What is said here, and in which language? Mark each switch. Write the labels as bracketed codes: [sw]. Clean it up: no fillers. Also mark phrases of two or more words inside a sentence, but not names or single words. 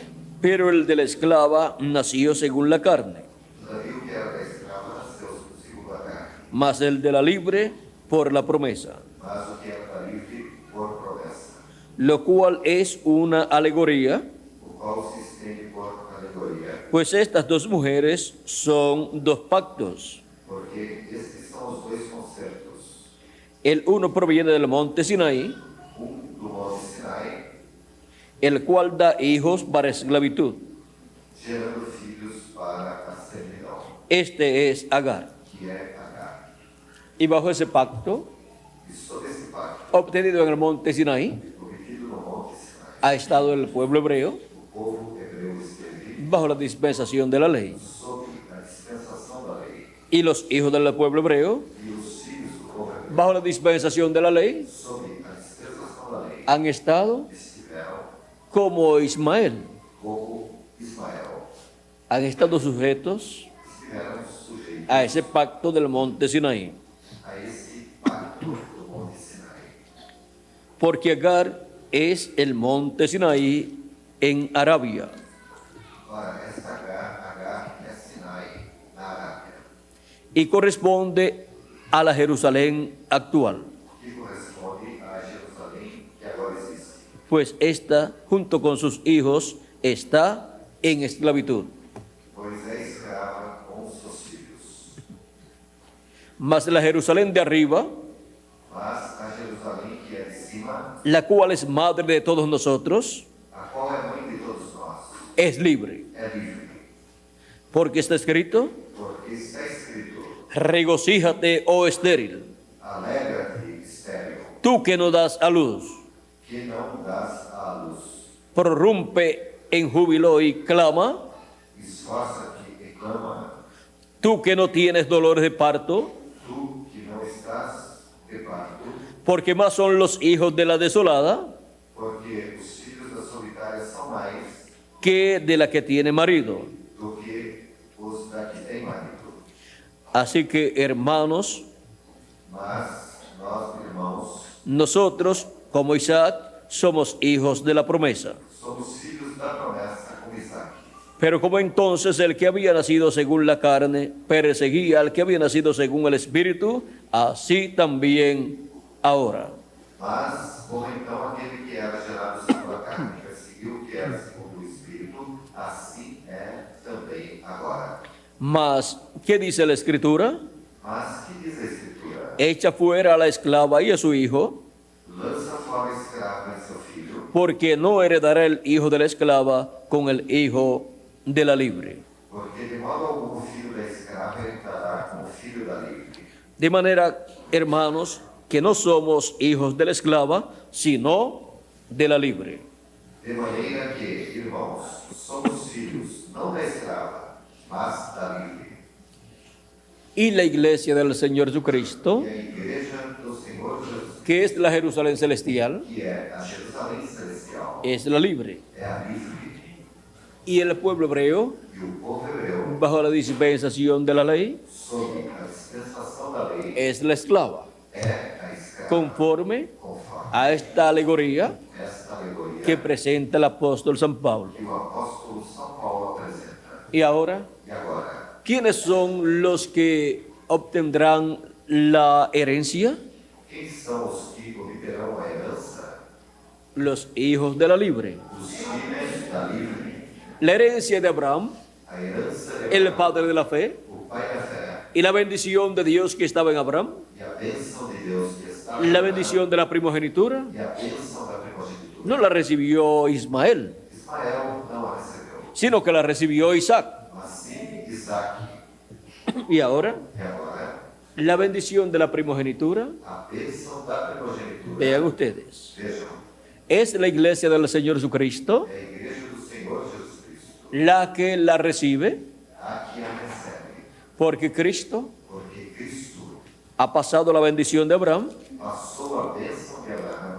[es] Pero el de la esclava nació según la carne, [pt] Todavia o que era da escrava nasceu segundo a carne, [es] mas el de la libre por la promesa, [pt] mas o que era da livre por promessa, [es] lo cual es una alegoría, [pt] o qual se estende por alegoria, [es] pues estas dos mujeres son dos pactos. [pt] porque estes são os dois concertos. [es] El uno proviene del monte Sinaí, [pt] Do monte Sinai, [es] el cual da hijos para esclavitud. [pt] gerando filhos para a servidão, [es] Este es Agar. [pt] que é Agar. [es] Y bajo ese pacto, [pt] E sob esse pacto, [es] obtenido en el monte Sinaí, [pt] obtido no monte Sinai, [es] ha estado el pueblo hebreo [pt] o povo hebreu esteve [es] bajo la dispensación de la ley. [pt] sob a dispensação da lei, [es] Y los hijos del pueblo hebreo, [pt] e os filhos do povo hebreu, [es] bajo la dispensación de la ley, [pt] sob a dispensação da lei, [es] han estado [pt] estiveram [es] como Ismael, [pt] como Ismael, [es] han estado sujetos [pt] estiveram sujeitos [es] a ese pacto del monte Sinaí. [pt] a esse pacto do monte Sinai. [es] Porque Agar es el monte Sinaí en Arabia. [pt] Ora, esta Agar é Sinai na Arábia, [es] Y corresponde a la Jerusalén actual, [pt] que corresponde à Jerusalém que agora existe, [es] pues esta, junto con sus hijos, está en esclavitud. [pt] pois é escrava com seus filhos. [es] Mas la Jerusalén de arriba, [pt] Mas a Jerusalém que é de cima, [es] la cual es madre de todos nosotros, [pt] a qual é mãe de todos nós, [es] es libre. [pt] é livre, [es] Porque está escrito, [pt] porque está escrito: [es] regocíjate, oh estéril, [pt] alegra-te, estéril, [es] tú que no das a luz, [pt] que não dás à luz, [es] prorrumpe en júbilo y clama, [pt] esforça-te e clama, [es] tú que no tienes dolores de parto, [pt] tu que não estás de parto, [es] porque más son los hijos de la desolada [pt] porque os filhos da solitária são mais [es] que de la que tiene marido. [pt] do que os da que tem marido. [es] Así que, hermanos, [pt] Mas nós, irmãos, [es] nosotros, como Isaac, somos hijos de la promesa. [pt] somos filhos da promessa. [es] Pero como entonces el que había nacido según la carne perseguía al que había nacido según el Espíritu, así también ahora. [pt] Mas, como então aquele que era gerado segundo a carne perseguiu o que era segundo o Espírito, assim é também agora. [es] Mas, ¿qué dice la Escritura? [pt] Mas, que diz a Escritura? [es] Echa fuera a la esclava y a su hijo, [pt] Lança fora a escrava e seu filho, [es] porque no heredará el hijo de la esclava con el hijo de la libre. [pt] porque de modo algum o filho da escrava entrará com o filho da livre. [es] De manera, hermanos, que no somos hijos de la esclava, sino de la libre. [pt] De maneira que, irmãos, somos filhos, não da escrava, mas da livre. [es] Y la iglesia del Señor Jesucristo, [pt] E a igreja do Senhor Jesus, [es] que es la Jerusalén celestial, [pt] que é a Jerusalém celestial, [es] es la libre. [pt] é a livre. [es] Y el pueblo hebreo, [pt] E o povo hebreu, [es] bajo la dispensación de la ley, [pt] sob a dispensação da lei, [es] es la esclava. [pt] é a escrava, [es] Conforme [pt] conforme [es] a esta alegoría [pt] esta alegoria [es] que presenta el apóstol San Pablo. [pt] que o apóstolo São Paulo apresenta. [es] Y ahora, [pt] E agora, [es] ¿quiénes son los que obtendrán la herencia? [pt] quem são os que obterão a herança? [es] Los hijos de la libre. [pt] Os filhos da livre. [es] La herencia de Abraham, [pt] A herança de [es] el padre de la fe, [pt] o pai da fé [es] y la bendición de Dios que estaba en Abraham, [pt] e a bênção de Deus que está [es] la bendición de la primogenitura, [pt] e a bênção da primogenitura. [es] no la recibió Ismael, [pt] Ismael não a recebeu, [es] sino que la recibió Isaac. [pt] mas sim Isaac. [es] Y ahora, [pt] E agora, [es] la bendición de la primogenitura, [pt] a bênção da primogenitura. [es] vean ustedes, [pt] Vejam, [es] es la iglesia del Señor Jesucristo [pt] é a igreja do Senhor Jesus Cristo, [es] la que la recibe, [pt] a que a recebe, [es] porque Cristo [pt] porque Cristo [es] ha pasado la bendición de Abraham [pt] passou a bênção de Abraão